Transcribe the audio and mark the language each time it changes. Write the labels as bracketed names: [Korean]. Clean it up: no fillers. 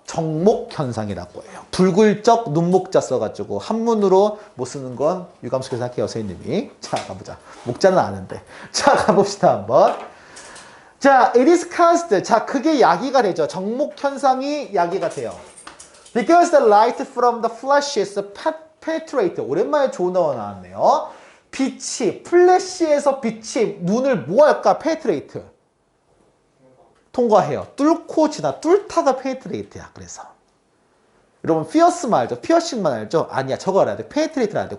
[Korean] 정목현상이라고 해요. 불굴적 눈목자 써가지고 한문으로 못 쓰는 건 유감스럽게 할게요. 선생님이. 자, 가보자. 목자는 아는데. 자, 가봅시다 한번. 자, [English] it is caused. [Korean] 자, 그게 야기가 되죠. 정목현상이 야기가 돼요. [English] Because the light from the flash is penetrate. [Korean] 오랜만에 좋은 단어 나왔네요. 빛이, 플래시에서 빛이 눈을 뭐 할까? penetrate. 통과해요. 뚫고 지나. 뚫다가 penetrate야. 그래서. 여러분, pierce만 알죠? 피어싱만 알죠? 아니야. 저거 알아야 돼. penetrate를 알아야 돼.